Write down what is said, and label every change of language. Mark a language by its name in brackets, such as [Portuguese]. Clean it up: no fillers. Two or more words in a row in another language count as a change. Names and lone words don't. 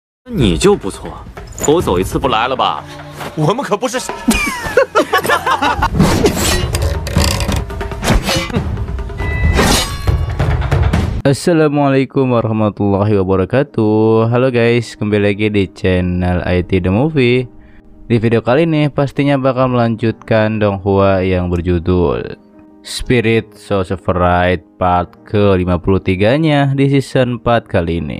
[Chinese] 你就不错，多走一次不来了吧？我们可不是。 [Arabic] السلام عليكم ورحمة الله وبركاته. [Indonesian] Halo guys, kembali lagi di channel IT The Movie. Di video kali ini pastinya bakal melanjutkan donghua yang berjudul Spirit Sorcerer part ke-53 nya di season 4 kali ini.